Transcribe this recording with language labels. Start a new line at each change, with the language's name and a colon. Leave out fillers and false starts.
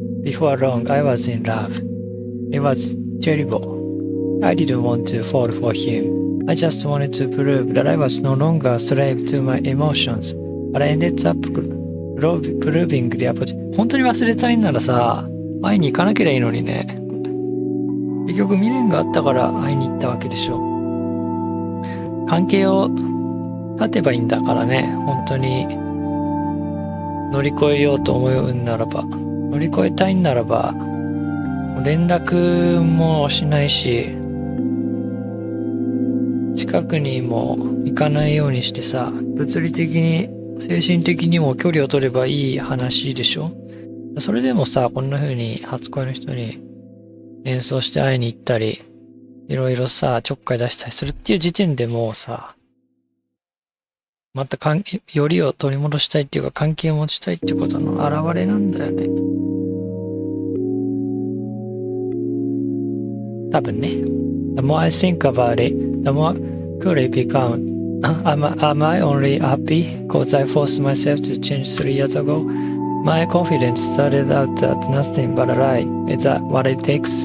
English: Before long, I was in love. It was terrible. I didn't want to fall for him. I just wanted to prove that I was no longer a slave to my emotions. But I ended up proving the opposite.
Japanese: 本当に忘れたいんならさ、会いに行かなきゃいいのにね。結局未練があったから会いに行ったわけでしょ。関係を立てばいいんだからね。本当に乗り越えようと思うんならば、乗り越えたいんならば、連絡もしないし、近くにも行かないようにしてさ、物理的に精神的にも距離を取ればいい話でしょ。それでもさ、こんな風に初恋の人に演奏して会いに行ったり、いろいろさ、ちょっかい出したりするっていう時点でもうさ、またよりを取り戻したいっていうか関係を持ちたいってことの表れなんだよね。多分ね。
English: The more I think about it, the more cool it becomes. Am I only happy because I forced myself to change 3 years ago? My confidence started out as nothing but a lie. Is that what it takes?